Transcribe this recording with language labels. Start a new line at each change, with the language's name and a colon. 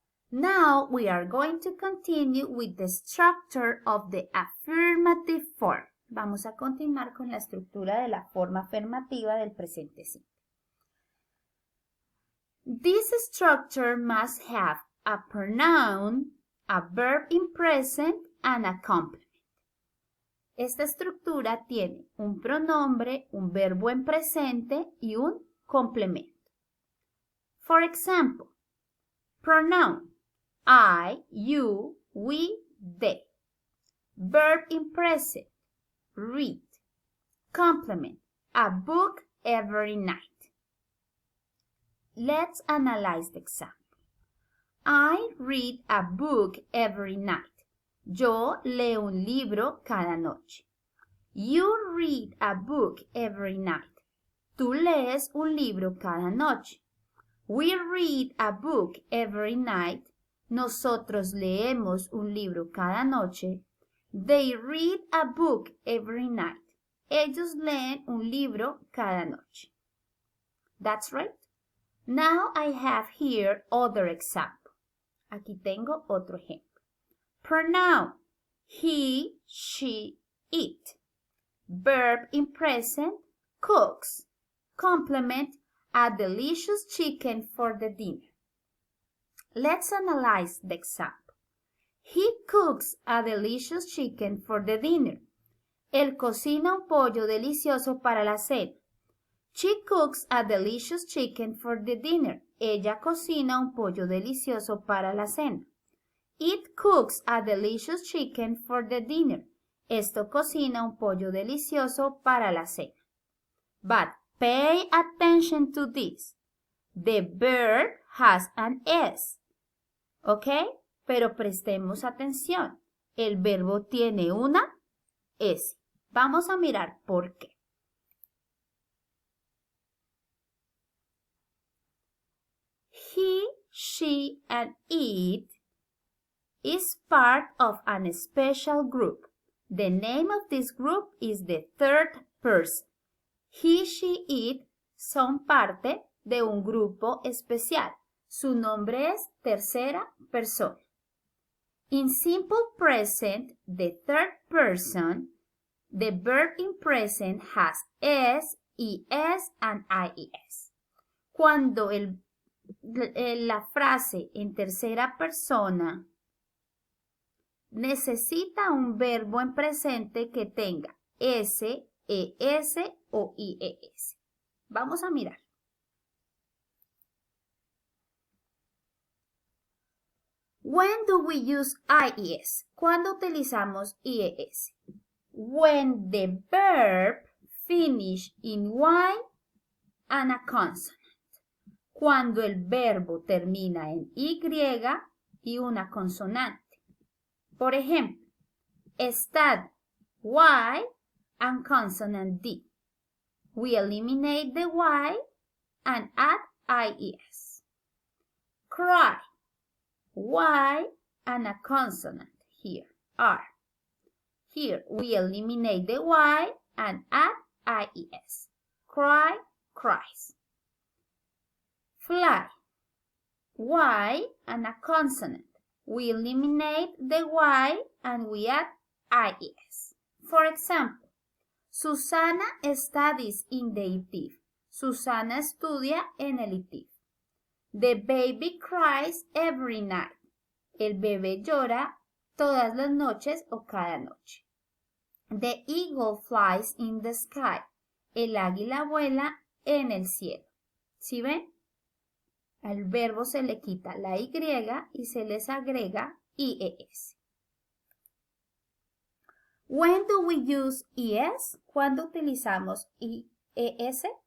English: Now we are going to continue with the structure of the affirmative form.
Spanish: Vamos a continuar con la estructura de la forma afirmativa del presente simple.
English: This structure must have a pronoun, a verb in present, and a complement.
Spanish: Esta estructura tiene un pronombre, un verbo en presente y un complemento.
English: For example, pronoun, I, you, we, they. Verb in present, read. Complement, a book every night. Let's analyze the example. I read a book every night.
Spanish: Yo leo un libro cada noche.
English: You read a book every night.
Spanish: Tú lees un libro cada noche.
English: We read a book every night.
Spanish: Nosotros leemos un libro cada noche.
English: They read a book every night.
Spanish: Ellos leen un libro cada noche.
English: That's right. Now I have here other example.
Spanish: Aquí tengo otro ejemplo.
English: Pronoun, he, she, it. Verb in present, cooks. Complement, a delicious chicken for the dinner. Let's analyze the example. He cooks a delicious chicken for the dinner.
Spanish: Él cocina un pollo delicioso para la cena.
English: She cooks a delicious chicken for the dinner.
Spanish: Ella cocina un pollo delicioso para la cena.
English: It cooks a delicious chicken for the dinner.
Spanish: Esto cocina un pollo delicioso para la cena.
English: But pay attention to this. The verb has an S. ¿Ok?
Spanish: Pero prestemos atención. El verbo tiene una S. Vamos a mirar por qué.
English: He, she, and it is part of a special group. The name of this group is the third person.
Spanish: He, she, it son parte de un grupo especial. Su nombre es tercera persona.
English: In simple present, the third person, the verb in present has S, ES, and IES.
Spanish: Cuando la frase en tercera persona necesita un verbo en presente que tenga S, ES o IES. Vamos a mirar.
English: When do we use IES?
Spanish: ¿Cuándo utilizamos IES?
English: When the verb finish in Y and a consonant.
Spanish: Cuando el verbo termina en Y y una consonante. Por ejemplo,
English: study, Y and consonant D. We eliminate the Y and add IES. Cry, Y and a consonant here, R. Here we eliminate the Y and add IES. Cry, cries. Fly, Y and a consonant. We eliminate the Y and we add IES. For example, Susana studies in the ITIF.
Spanish: Susana estudia en el ITIF.
English: The baby cries every night.
Spanish: El bebé llora todas las noches o cada noche.
English: The eagle flies in the sky.
Spanish: El águila vuela en el cielo. ¿Sí ven? Al verbo se le quita la Y y se les agrega IES.
English: When do we use ES?
Spanish: ¿Cuándo utilizamos IES?